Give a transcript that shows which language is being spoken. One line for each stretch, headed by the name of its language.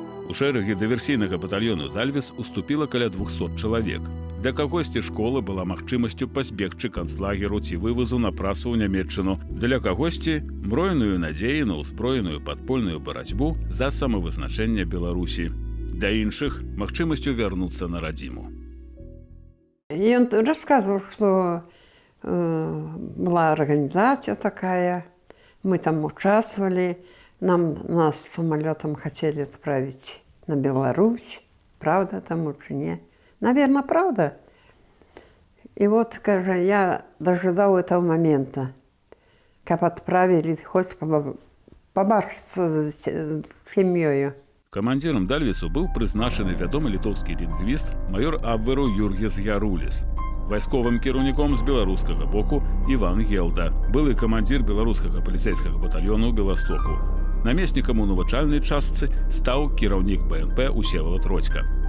Belarusian: У шэрагі дыверсійнага батальёну «Дальвіс» уступіла каля 200 чалавек. Для кагосьці школа была магчымасцю пазбегчы канцлагеру ці вывазу на працу ў Нямецчыну. Для кагосьці мроеную надзею на ўзброеную падпольную барацьбу за самавызначэнне Беларусі. Для іншых магчымасцю вярнуцца на радзіму.
Russian: И он рассказывал, что была организация такая, мы там участвовали, нас самолетом хотели отправить на Беларусь, правда там уже не. Наверное, правда. И вот, скажем, я дожидал этого момента, как отправили, хоть побачиться с семьей.
Belarusian: Камандзірам «Дальвісу» быў прызначаны вядомы літоўскі лінгвіст майор абверу Юргіс Яруліс. Вайсковым кіраўніком з беларускага боку Іван Гелда, былы камандзір беларускага паліцэйскага батальёну ў Беластоку. Намеснікам у навучальнай частцы стаў кіраўнік БНП Усевалад Родзька.